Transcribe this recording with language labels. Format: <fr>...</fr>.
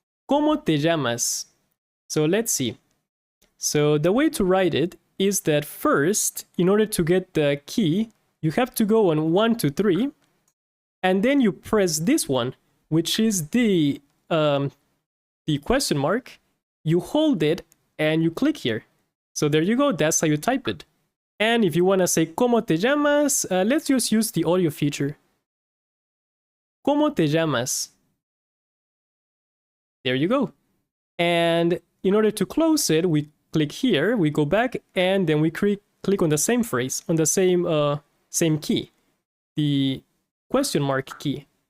<es>¿Cómo te llamas?</es> <en>So let's see. So the way to write it is that first, in order to get the key, you have to go on 1, 2, 3, and then you press this one, which is the question mark. You hold it and you click here. So there you go, that's how you type it. And if you want to say</en> <es>¿Cómo te llamas?</es> <en>Let's just use the audio feature.</en> <es>¿Cómo te llamas?</es> <en>There you go. And in order to close it, we click here, we go back, and then we click on the same phrase, on the same key, the question mark key.</en>